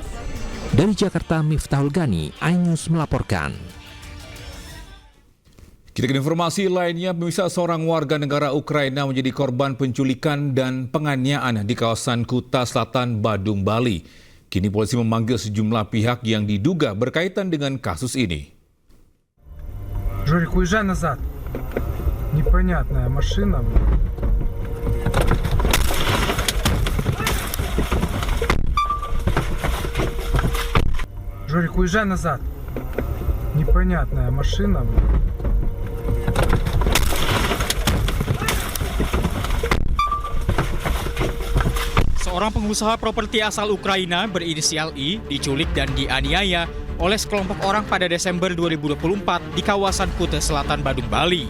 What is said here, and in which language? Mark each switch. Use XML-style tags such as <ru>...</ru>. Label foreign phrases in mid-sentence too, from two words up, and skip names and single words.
<id>Dari Jakarta, Miftahul Gani, iNews melaporkan. Kita ke informasi lainnya, pemirsa, seorang warga negara Ukraina menjadi korban penculikan dan penganiayaan di kawasan Kuta Selatan, Badung, Bali. Kini polisi memanggil sejumlah pihak yang diduga berkaitan dengan kasus ini.</id> <ru>Жорик, уезжай назад. Непонятная машина. Жорик, уезжай назад. Непонятная машина.</ru> <id>Seorang pengusaha properti asal Ukraina berinisial I diculik dan dianiaya oleh sekelompok orang pada Desember 2024 di kawasan Kuta Selatan, Badung, Bali.</id>